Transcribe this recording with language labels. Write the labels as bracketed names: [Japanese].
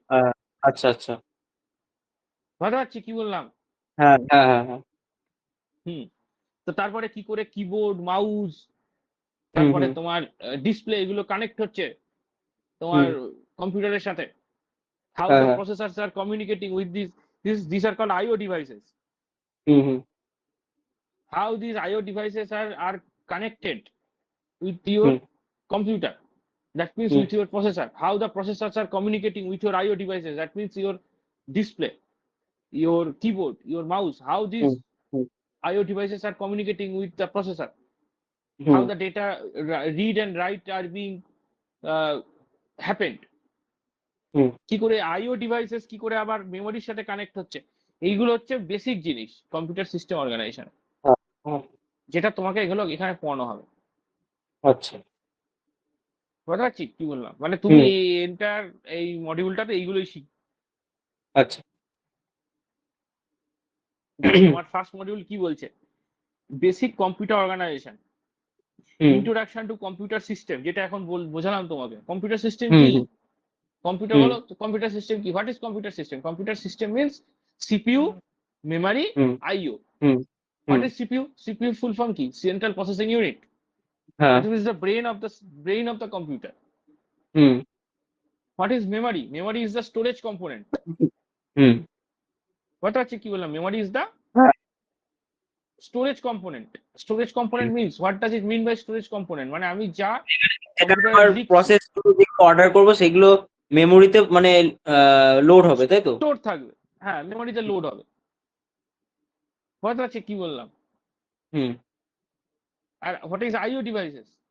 [Bangla] আহ, আচ্ছা আচ্ছা। বুঝতে পারছি কি বললাম? হ্যাঁ হ্যাঁ হ্যাঁ হ্যাঁ। হুম। তো তারপরে কি করে কিবোর্ড মাউস, হুম তারপরে হুম তোমার ডিসপ্লে এগুলো কানেক্ট হচ্ছে তোমার হুম। কম্পিউটারের সাথে, [English] how [Bangla] হ্যাঁ [English] the [Bangla] হ্যাঁ। [English] processors are communicating with these are called IO devices, hmm hmm how these IO devices are connected with your hmm computer, that means hmm with your processor, how the processors are communicating with your IO devices, that means your display, your keyboard, your mouse, how hmm these hmm IO devices are communicating with the processor, hmm how the data read and write are being uh, happened, hmm. [Bangla] কি করে আইও devices কি করে আবার মেমোরির সাথে connect হচ্ছে। এইগুলো হচ্ছে বেসিক জিনিস কম্পিউটার সিস্টেম অর্গানাইজেশন, হ্যাঁ, হ্যাঁ। যেটা তোমাকে এগুলো এখানে পড়ানো হবে। আচ্ছা। বুঝতে পারছি কি বললাম, মানে তুমি হুম। এই এন্টার এই মডিউলটাতে এইগুলোই শিখ। আচ্ছা। দেখো তোমার ফার্স্ট মডিউল কি বলছে, basic computer organisation, hmm introduction to computer system, যেটা এখন বোঝালাম তোমাকে। কম্পিউটার সিস্টেম হুম কি? হুম কম্পিউটার হুম বলো, কম্পিউটার সিস্টেম কি, [English] What is computer system? Computer system means [Bangla] CPU, memory, hmm IO. Hmm [English] What hmm. Is CPU? [Bangla] CPU full form কি? Central processing unit. হ্যাঁ। [English] It is the brain of the computer. Hmm What is memory? Memory is the storage component. Hmm. What [Bangla] আছে কি বললাম? [English] Memory is the [Bangla] হ্যাঁ। [English] storage component. Storage component means, what does it mean by storage component? [Bangla] মানে আমি যা এখানে কম্পিউটারে আমার লিখছি প্রসেস গুলো যেগুলো অর্ডার করবো সেগুলো মেমোরিতে মানে লোড হবে, তাই তো? স্টোর থাকবে, হ্যাঁ মেমোরিতে লোড হবে। বুঝতে পারছি কি বললাম? হুম। [English] আর what is IO devices?